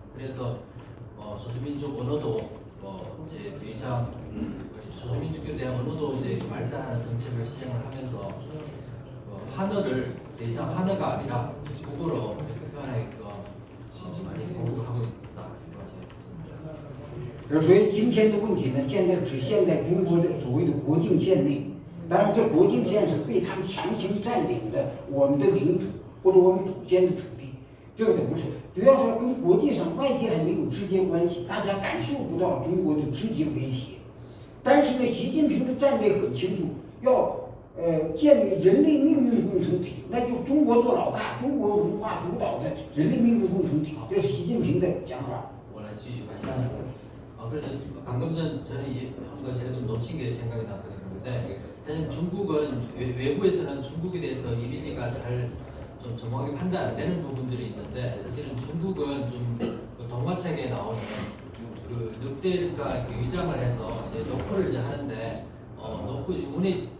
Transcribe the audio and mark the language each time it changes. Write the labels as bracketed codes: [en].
[ko] 그래서 소수민족 언어도 이제 더 이상 소수민족에 대한 언어도 이제 말살하는 정책을 시행을 하면서 한어를 더 이상 한어가 아니라 국어로 표현하게끔 많이 공부를 하고 있다 이렇게 말씀했습니다. [zh] 所以今天的问题呢，现在只限在中国的所谓的国境线内。当然，这国境线是被他们强行占领的我们的领土或者我们祖先的土地，这个不是。主要是跟国际上外界还没有直接关系，大家感受不到中国的直接威胁。但是呢，习近平的战略很清楚，要建立人类命运共同体，那就中国做老大，中国文化主导的人类命运共同体，这是习近平的讲法。我来继续翻译一下。 [ko] 그래서 방금 전 저는 한 거 제가 좀 놓친 게 생각이 나서 그런 건데, 사실 중국은 외부에서는 중국에 대해서 이미지가 잘 좀 정확하게 판단 안 되는 부분들이 있는데, 사실은 중국은 좀그 동화책에 나오는 그 늑대가 위장을 해서 이제 노크를 이제 하는데, 노크 문에